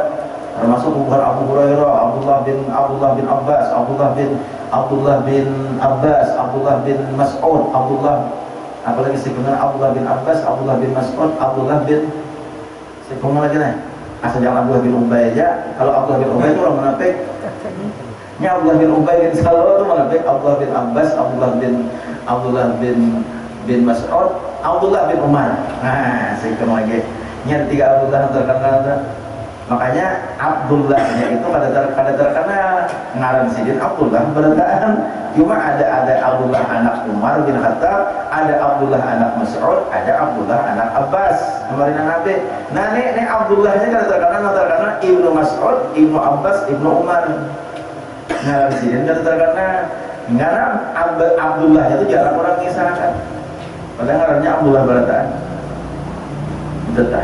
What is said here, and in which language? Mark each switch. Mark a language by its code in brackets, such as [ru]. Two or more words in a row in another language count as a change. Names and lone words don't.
[id] Termasuk bukan Abu Hurairah, Abdullah bin Abbas, Abdullah bin Mas'ud, apalagi sebenarnya Abdullah bin Abbas, Abdullah bin Mas'ud, Abdullah bin Sekolah lagi nih, asal jangan Abdullah bin Ubay aja. Kalau Abdullah bin Ubay itu orang munafik. Nya Abdullah bin Ubay bin Salul itu munafik. Abdullah bin Abbas, Abdullah bin Mas'ud, Abdullah bin Umar. Nah, sekolah lagi. Nya 3 Abdullah terkenal. [bjn] Makanya Abdullahnya itu kada terkenal. Ngaran sidin Abdullah berdaan. [id] Cuma ada Abdullah anak Umar bin Khattab, ada Abdullah anak Mas'ud, ada Abdullah anak Abbas. Kemarin Nabi. [bjn] Nah ini Abdullahnya kada terkenal Ibnu Mas'ud, Ibnu Abbas, Ibnu Umar. Ngaran sidin kada terkenal. Karena Abdullahnya itu jarang orang kisahkan. Padahal ngarannya Abdullah berdaan. [id] Betul.